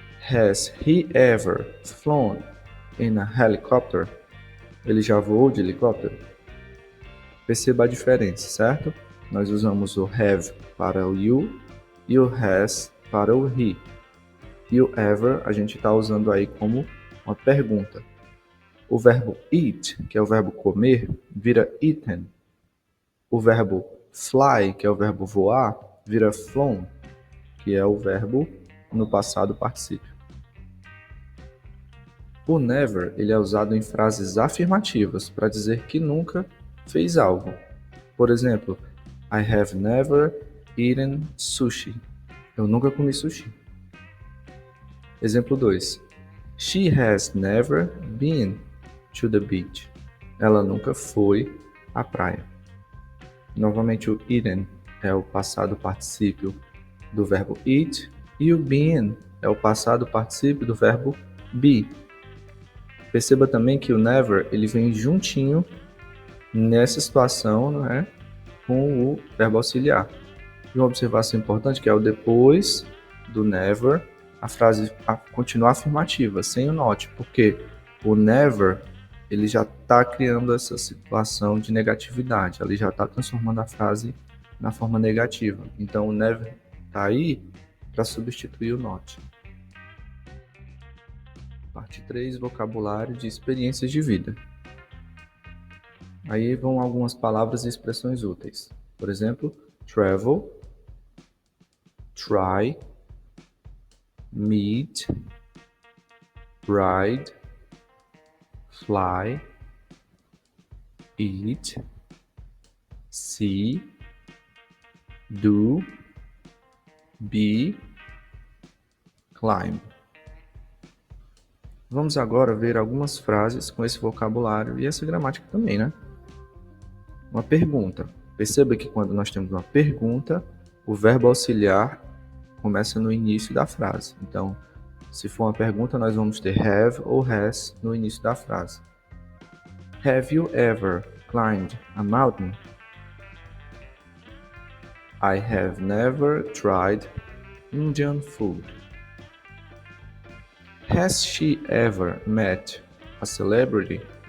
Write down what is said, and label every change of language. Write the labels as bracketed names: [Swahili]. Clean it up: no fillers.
[English] Has he ever flown in a helicopter? Ele já voou [Portuguese] de helicóptero? Perceba a diferença, certo? Nós usamos o have para o you e o has para o he. E o ever a gente está usando aí como uma pergunta. O verbo eat, que é o verbo comer, vira eaten. O verbo fly, que é o verbo voar, vira flown, que é o verbo no passado particípio. O never, ele é usado em frases afirmativas para dizer que nunca fez algo. Por exemplo, [English] I have never eaten sushi. [Portuguese] Eu nunca comi sushi. Exemplo 2. [English] She has never been to the beach. [Portuguese] Ela nunca foi à praia. Novamente, o eaten é o passado particípio do verbo eat e o been é o passado particípio do verbo be. Perceba também que o never ele vem juntinho nessa situação, né, com o verbo auxiliar. E uma observação importante que é o depois do never, a frase continua afirmativa, sem o not, porque o never ele já está criando essa situação de negatividade, ele já está transformando a frase na forma negativa. Então o never está aí para substituir o not. Parte 3, vocabulário de experiências de vida. Aí vão algumas palavras e expressões úteis. Por exemplo, travel, try, meet, ride, fly, eat, see, do, be, climb. Vamos agora ver algumas frases com esse vocabulário e essa gramática também, né? Uma pergunta. Perceba que quando nós temos uma pergunta, o verbo auxiliar começa no início da frase. Então, se for uma pergunta, nós vamos ter have ou has no início da frase. [English] Have you ever climbed a mountain? I have never tried Indian food. Has she ever met a celebrity?